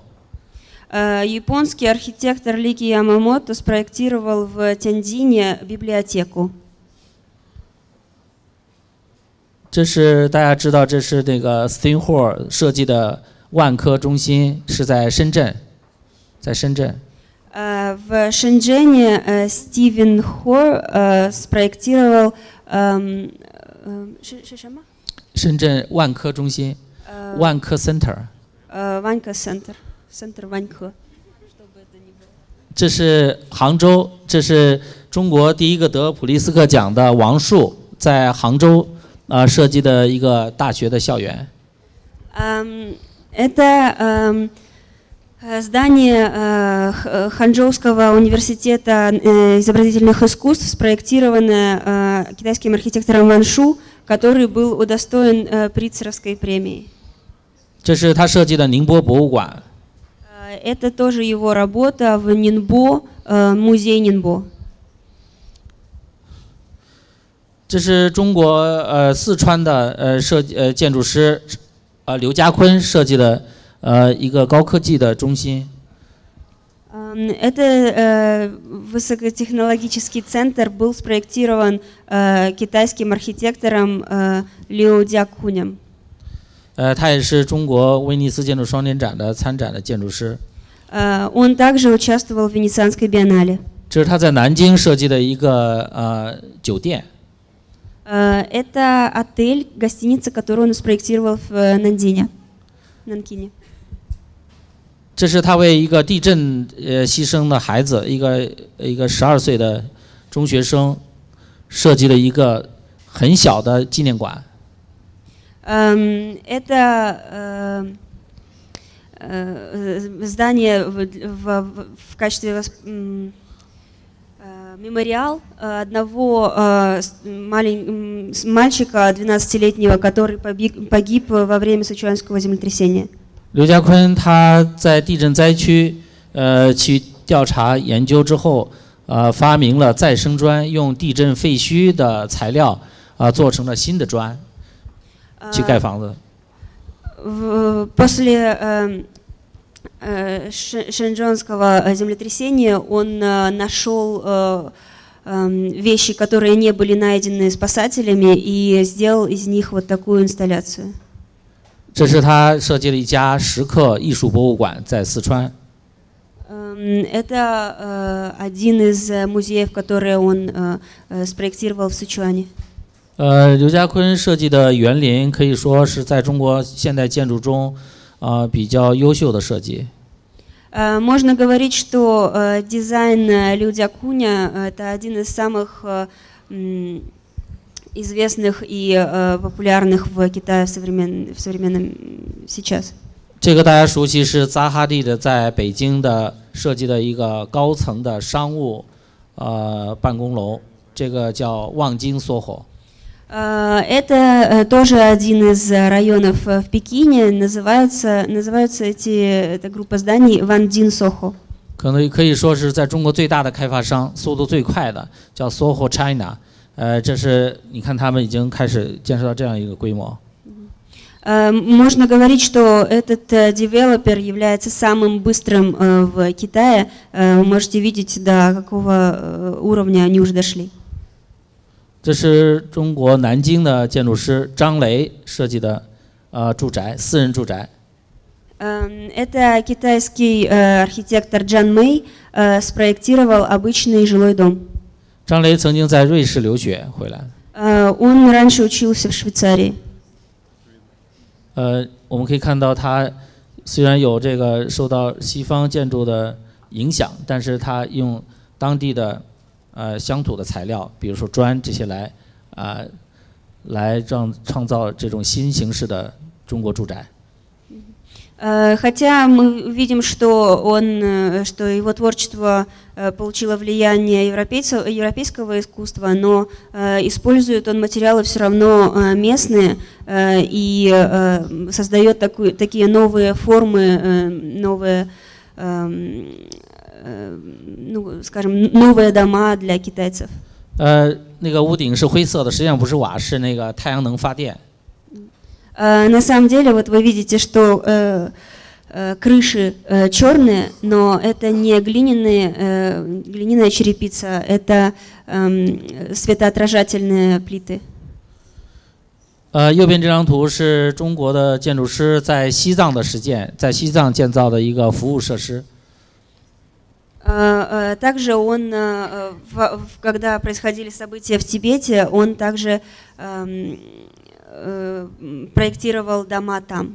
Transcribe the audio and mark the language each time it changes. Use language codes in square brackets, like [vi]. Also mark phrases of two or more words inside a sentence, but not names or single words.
[ru] Японский архитектор Лики Ямамото спроектировал в Тяньцзине библиотеку. [zh] 这是大家知道，这是那个 Stein Hall 设计的万科中心，是在深圳，在深圳。 [ru] В Шэньчжэне Стивен Хор спроектировал [zh] 是什么？深圳万科中心，万科 Center。万科 Center 万科。这是杭州，这是中国第一个得普利斯克奖的王树在杭州设计的一个大学的校园。 [ru] Это здание Ханчжоуского университета изобразительных искусств, спроектированное китайским архитектором Ван Шу, который был удостоен Прицеровской премии. [zh] 这是他设计的宁波博物馆。 [ru] Это тоже его работа в Нинбо, музей Нинбо. [zh] 这是中国四川的建筑师刘家坤设计的一个高科技的中心。 [ru] Это высокотехнологический центр был спроектирован китайским архитектором Лю Дякунем. [zh] 他也是中国威尼斯建筑双年展的参展的建筑师。 [ru] Он также участвовал в Венецианской биеннале. [zh] 这是他在南京设计的一个酒店。 [ru] Это отель, гостиница, которую он спроектировал в Нанкине. [zh] 这是他为一个地震牺牲的孩子，一个12岁的中学生设计了一个很小的纪念馆。 [ru] Это здание в качестве мемориал одного мальчика 12-летнего, который погиб во время сычуанского землетрясения. [zh] 刘家坤他在地震灾区去调查研究之后，发明了再生砖，用地震废墟的材料做成了新的砖，去盖房子。 [ru] После Шэньчжэнского землетрясения он нашел вещи, которые не были найдены спасателями, и сделал из них вот такую инсталляцию. [zh] 这是他设计了一家石刻艺术博物馆，在四川。 [ru] Это один из музеев, которые он спроектировал в Сычуане. [zh] 刘家坤设计的园林可以说是在中国现代建筑中比较优秀的设计。 [ru] Можно говорить, что дизайн Лю Дякуня – это один из самых известных и популярных в Китае в современном сейчас. [zh] 这个大家熟悉，是扎哈蒂的在北京的设计的一个高层的商务办公楼，这个叫望京 SOHO。 [ru] Это тоже один из районов в Пекине. Называется эта группа зданий Вандин SOHO. [zh] 可以说是在中国最大的开发商，速度最快的，叫 SOHO China。这是你看他们已经开始建设到这样一个规模。 [ru] Можно говорить, что этот девелопер является самым быстрым в Китае. Вы можете видеть, до какого уровня они уже дошли. [zh] 这是中国南京的建筑师张雷设计的住宅，私人住宅。 [ru] Это китайский архитектор Джан Мэй спроектировал обычный жилой дом. [zh] 张雷曾经在瑞士留学回来。 [ru] Он раньше учился в Швейцарии. [zh] 我们可以看到他虽然有这个受到西方建筑的影响，但是他用当地的乡土的材料，比如说砖这些来创造这种新形式的中国住宅。 [ru] Хотя мы видим, что его творчество получило влияние европейского искусства, но использует он материалы все равно местные и создает такие новые формы, новые, скажем, новые дома для китайцев. [zh] 那个屋顶是灰色的，实际上不是瓦，是那个太阳能发电。 [ru] На самом деле, вот вы видите, что крыши черные, но это не глиняная черепица, это светоотражательные плиты. [zh] 右边这张图是中国的建筑师在西藏的实践，在西藏建造的一个服务设施。 [ru] Также он, когда происходили события в Тибете, он также проектировал дома там.